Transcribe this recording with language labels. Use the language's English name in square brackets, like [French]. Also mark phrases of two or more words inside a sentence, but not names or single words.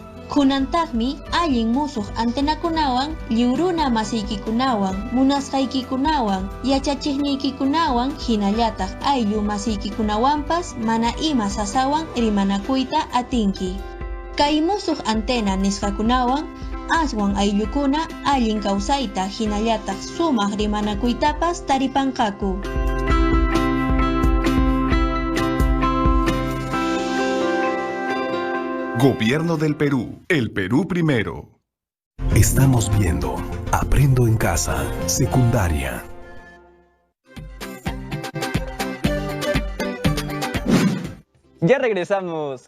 [Quechua] Kunantaqmi allin musuq antenakunawan lliwruna masiykikunawan, munasqaykikunawan, yachachiqniykikunawan hinallataq ayllu masiykikunawanpas mana ima sasawan rimanakuyta atinki. Kay musuq antena nisqakunawan aswan ayllukuna allin kawsayta hinallataq sumaq rimanakuytapas taripanqaku. [Spanish] Gobierno del Perú. El Perú primero. Estamos viendo Aprendo en Casa, secundaria. Ya regresamos.